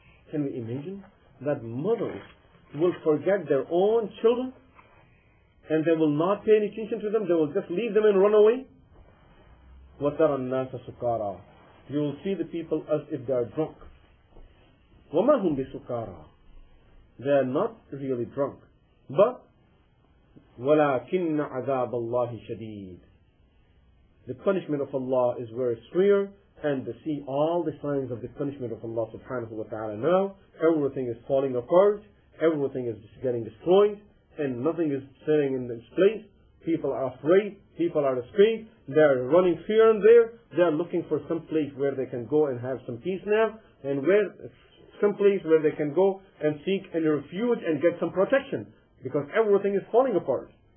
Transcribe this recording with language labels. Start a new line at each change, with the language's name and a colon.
English: Can we imagine that mothers will forget their own children and they will not pay any attention to them? They will just leave them and run away?
Arabic: وَتَرَى النَّاسَ سُكَارَى.
English: You will see the people as if they are drunk.
Arabic: وَمَا هُمْ بِسُكَارَى.
English: They are not really drunk. But
Arabic: وَلَكِنَّ عَذَابَ اللَّهِ شَدِيدٌ.
English: The punishment of Allah is very severe, and they see all the signs of the punishment of Allah subhanahu wa ta'ala now. Everything is falling apart, everything is getting destroyed, and nothing is staying in its place. People are afraid, people are afraid, they are running here and there, they are looking for some place where they can go and have some peace now, and some place where they can go and seek any refuge and get some protection, because everything is falling apart.